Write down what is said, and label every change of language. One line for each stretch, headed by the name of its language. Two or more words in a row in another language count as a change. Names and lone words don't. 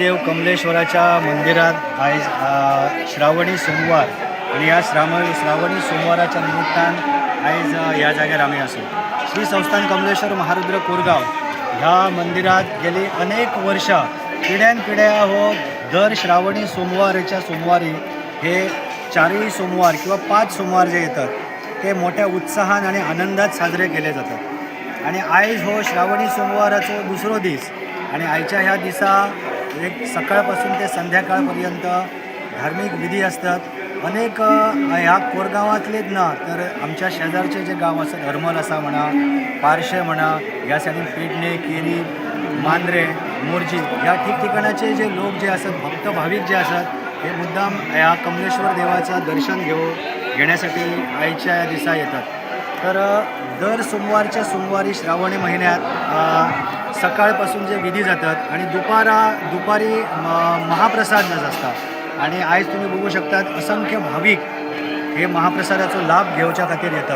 Konkani: कमलेश्वराच्या मंदिरात आयज श्रावणी सोमवार आणि ह्या श्रावणी सोमवाराच्या निमित्तान आयज ह्या जाग्यार आमी आसू.
Marathi: श्री संस्थान कमलेश्वर महारुद्र कोरगाव ह्या मंदिरात गेली अनेक वर्षां पिढ्यान पिढ्या हो दर श्रावणी सोमवाराच्या सोमवारी हे 4ही सोमवार किंवा 5 सोमवार जे येतात ते मोठ्या उत्साहान आणि आनंदात साजरे केले जातात.
Konkani: आणि आयज हो श्रावणी सोमवाराचो दुसरो दीस आणि आयच्या ह्या दिसा एक सकाळपासून ते संध्याकाळपर्यंत धार्मिक विधी असतात.
Marathi: अनेक ह्या कोरगांवांतलेच ना तर आमच्या शेजारचे जे गांव असतात हरमल आसा म्हणा, पार्शे म्हणा, ह्या सायडीन पेडणे, केरी, मांद्रे, मोर्जी ह्या ठिकठिकाणाचे जे लोक जे असतात भक्त भाविक जे असतात हे मुद्दाम ह्या कमलेश्वर देवाचं दर्शन घेण्यासाठी आयच्या दिसा येतात. तर दर सोमवारच्या सोमवारी श्रावणी महिन्यात सकाळपासून जे विधी जातात आणि दुपारी महाप्रसाद असता आणि आयज तुम्ही बघू शकतात असंख्य भाविक हे महाप्रसादाचा लाभ घेवच्या खातीर येतात.